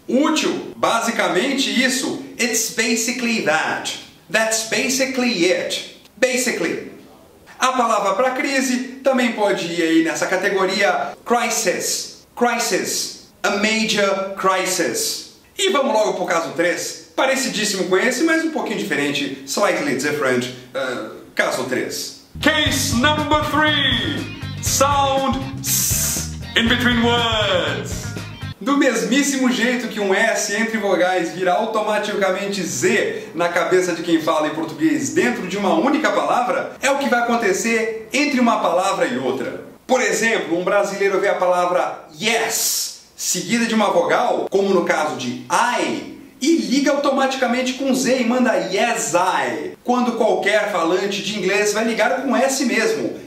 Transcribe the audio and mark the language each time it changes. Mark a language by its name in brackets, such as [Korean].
[Portuguese] Útil, basicamente isso, [English] it's basically that. That's basically it. Basically. [Portuguese] A palavra para crise também pode ir aí nessa categoria crisis. Crisis. [English] A major crisis. [Portuguese] E vamos logo para o caso 3. Parecidíssimo com esse, mas um pouquinho diferente. [English] Slightly different. [Portuguese] Caso 3. [English] Case number 3. Sound S in between words. [Portuguese] Do mesmíssimo jeito que um S entre vogais vira automaticamente Z na cabeça de quem fala em português dentro de uma única palavra, é o que vai acontecer entre uma palavra e outra. Por exemplo, um brasileiro vê a palavra yes seguida de uma vogal, como no caso de I, e liga automaticamente com Z e manda yes I, quando qualquer falante de inglês vai ligar com S mesmo.